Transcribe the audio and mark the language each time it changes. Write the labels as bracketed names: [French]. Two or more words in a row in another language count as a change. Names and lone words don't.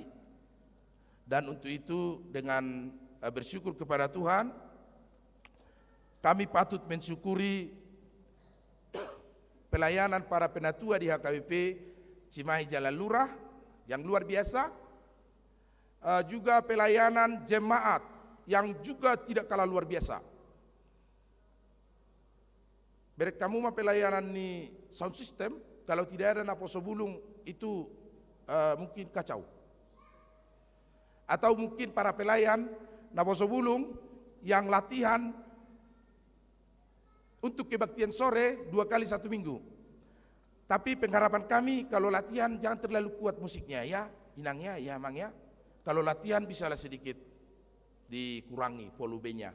[Indonesian] Dan untuk itu dengan bersyukur kepada Tuhan, kami patut mensyukuri pelayanan para penatua di HKBP Cimahi Jalan Lurah yang luar biasa, juga pelayanan jemaat yang juga tidak kalah luar biasa. Berek kamu mah pelayanan ni [English] sound system, [Indonesian] kalau tidak ada [Batak Toba] naposo bulung [Indonesian] itu mungkin kacau. Atau mungkin para pelayan [Batak Toba] naposo bulung [Indonesian] yang latihan untuk kebaktian sore 2 kali 1 minggu. Tapi pengharapan kami kalau latihan jangan terlalu kuat musiknya ya, inangnya ya emangnya. Kalau latihan bisalah sedikit dikurangi volumenya.